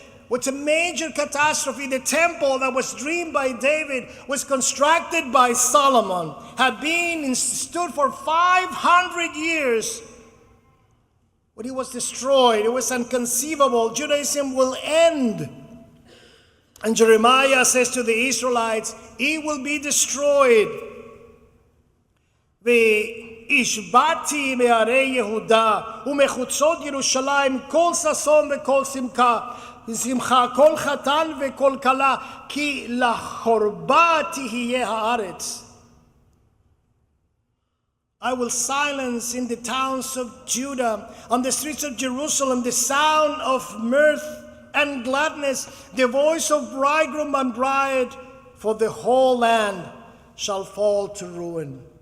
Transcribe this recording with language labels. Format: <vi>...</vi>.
<en>What's a major catastrophe? The temple that was dreamed by David was constructed by Solomon, had been stood for 500 years. When it was destroyed, it was inconceivable. Judaism will end. And Jeremiah says to the Israelites, it will be destroyed.</en> <he>והשבעתי מערי יהודה ומחוצות ירושלים כל ששון וכל שמחה כל חתן וכל כלה כי לחורבה תהיה הארץ.</he> <en>I will silence in the towns of Judah, on the streets of Jerusalem, the sound of mirth and gladness, the voice of bridegroom and bride, for the whole land shall fall to ruin.</en>